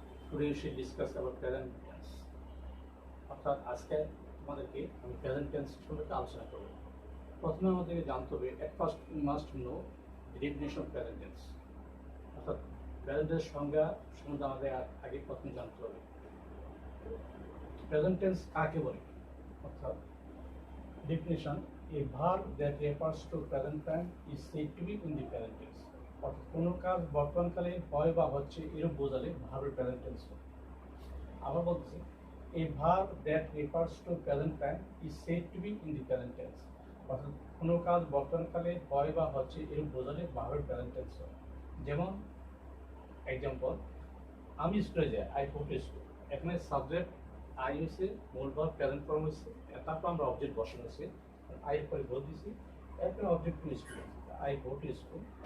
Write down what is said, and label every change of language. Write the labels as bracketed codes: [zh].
[en] Today we should discuss about present tense. [bn] অর্থাৎ আজকে তোমাদেরকে আমি প্রেজেন্ট টেন্স সম্পর্কে আলোচনা করব। প্রথমে আমাদেরকে জানতে হবে [en] at first we must know the definition of present tense. [bn] অর্থাৎ প্রেজেন্ট টেন্স সংজ্ঞা সম্বন্ধে আমাদের আগে প্রথমে জানতে হবে। প্রেজেন্ট টেন্স কাকে বলে? [en] অর্থাৎ definition, a verb that refers to present time is said to be in the present tense. [bn] অর্থাৎ কোনো কাজ বর্তমানকালে হয় বা হচ্ছে এরূপ বোঝালে ভার্বের প্রেজেন্ট টেন্স হয়। আবার বলছি, [en] a verb that refers to present time is said to be in the present tense. [bn] অর্থাৎ কোনো কাজ বর্তমানকালে হয় বা হচ্ছে এরূপ বোঝালে ভার্বের প্রেজেন্ট টেন্স হয়। যেমন এক্সাম্পল, আমি স্কুলে যাই, [en] I go to school. [bn] এখানে সাবজেক্ট আই হয়েছে, মূল ভার্ব প্রেজেন্ট ফর্ম হয়েছে, তারপর আমরা অবজেক্ট বসানো হয়েছে, আই এর পরে গো দিয়েছি, এরপরে object to school, [en] I go to school.